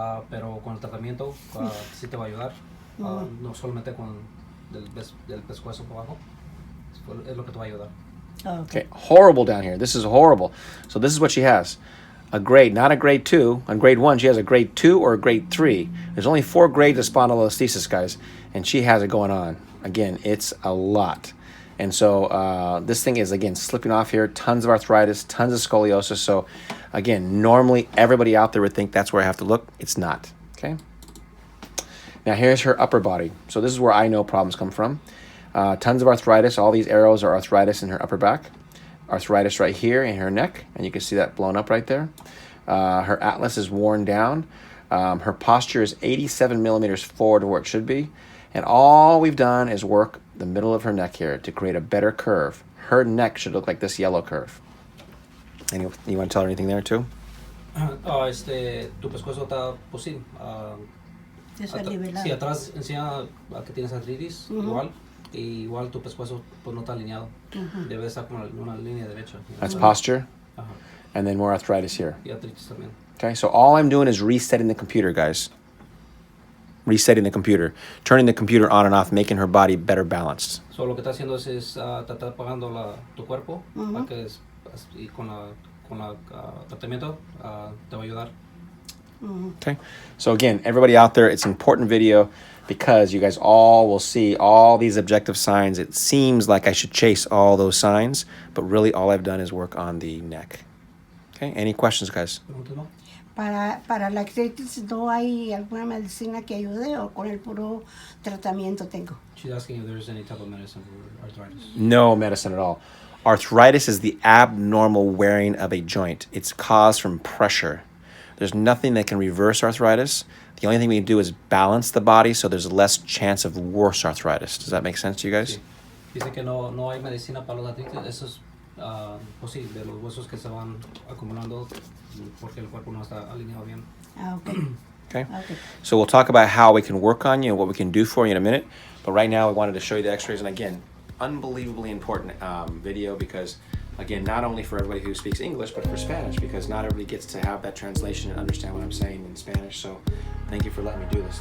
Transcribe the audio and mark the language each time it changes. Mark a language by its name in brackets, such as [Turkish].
[Spanish] Pero con el tratamiento sí te va a ayudar. No solamente con del pescuezo por abajo. Es lo que te va a ayudar. [English] Okay, horrible down here. This is horrible. So this is what she has. a grade, not a grade 2. On grade 1, she has a grade 2 or a grade 3. There's only 4 grades of spondylolisthesis, guys, and she has it going on. Again, it's a lot. And so this thing is, again, slipping off here, tons of arthritis, tons of scoliosis. So, again, normally everybody out there would think that's where I have to look. It's not, okay? Now, here's her upper body. So this is where I know problems come from. Tons of arthritis. All these arrows are arthritis in her upper back. Arthritis right here in her neck, and you can see that blown up right there. Her atlas is worn down. Her posture is 87 millimeters forward to where it should be. And all we've done is work the middle of her neck here to create a better curve. Her neck should look like this yellow curve. And you want to tell her anything there too? [Spanish] Tu pescuezo está, pues sí, sí, atrás encima que tienes artritis, igual. Y igual tu pescuezo pues no está alineado. Debe estar como en una línea derecha. [English] That's posture. And then more arthritis here. [Spanish] Y artritis también. [English] Okay, so all I'm doing is resetting the computer, guys. Resetting the computer. Turning the computer on and off, making her body better balanced. [Spanish] So lo que está haciendo es está apagando tu cuerpo para que y con la tratamiento te va a ayudar. [English] Okay, so again, everybody out there, it's an important video because you guys all will see all these objective signs. It seems like I should chase all those signs, but really all I've done is work on the neck. Okay, any questions, guys? [Spanish] Para la artritis, ¿no hay alguna medicina que ayude o con el puro tratamiento tengo? [English] She's asking if there's any type of medicine for arthritis. No medicine at all. Arthritis is the abnormal wearing of a joint. It's caused from pressure. There's nothing that can reverse arthritis. The only thing we can do is balance the body so there's less chance of worse arthritis. Does that make sense to you guys? [Spanish] Sí. Dice que no hay medicina para los artritis. Eso es pues sí, de los huesos que se van acumulando porque el cuerpo no está alineado bien. [English] Okay. So we'll talk about how we can work on you and what we can do for you in a minute. But right now, we wanted to show you the x-rays. And again, unbelievably important video because, again, not only for everybody who speaks English, but for Spanish, because not everybody gets to have that translation and understand what I'm saying in Spanish. So thank you for letting me do this.